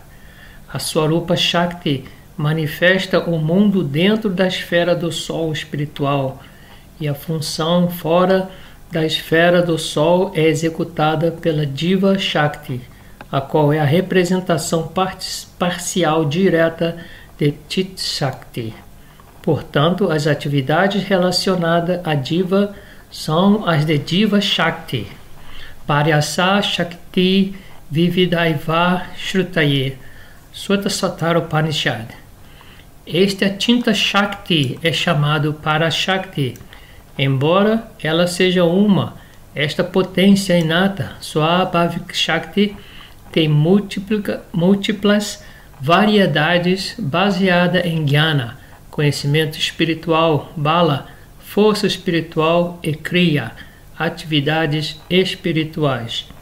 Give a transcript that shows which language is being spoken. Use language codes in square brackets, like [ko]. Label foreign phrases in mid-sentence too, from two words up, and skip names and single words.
[pt] A Swarupa Shakti manifesta o mundo dentro da esfera do Sol espiritual, e a função fora da esfera do Sol é executada pela Diva Shakti, a qual é a representação parcial direta de Chit Shakti. Portanto, as atividades relacionadas à Diva são as de Diva Shakti. [sa] पर्यस शक्ति विविदैव श्रुतये, सुत्त सतर उपनिषद्. [pt] Esta tinta Shakti é chamado Parashakti. Embora ela seja esta potência inata, Swabhavik Shakti, tem múltiplas variedades baseadas em Jnana, conhecimento espiritual, Bala, força espiritual e Kriya, atividades espirituais.